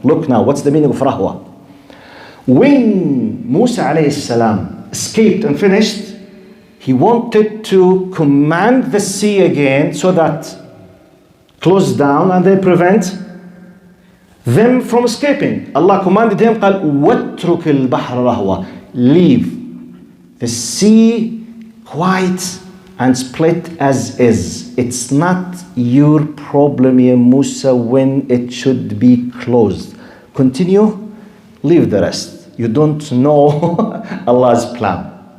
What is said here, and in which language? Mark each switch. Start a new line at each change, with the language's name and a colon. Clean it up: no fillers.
English: Look now, what's the meaning of rahwa? When Musa alayhi salam escaped and finished, he wanted to command the sea again so that close down and they prevent them from escaping. Allah commanded him,
Arabic: قال وَاتْرُكِ الْبَحْرَ رَهْوًا.
English: Leave the sea quiet and split as is. It's not your problem, ya Musa, when it should be closed. Continue, leave the rest. You don't know Allah's plan.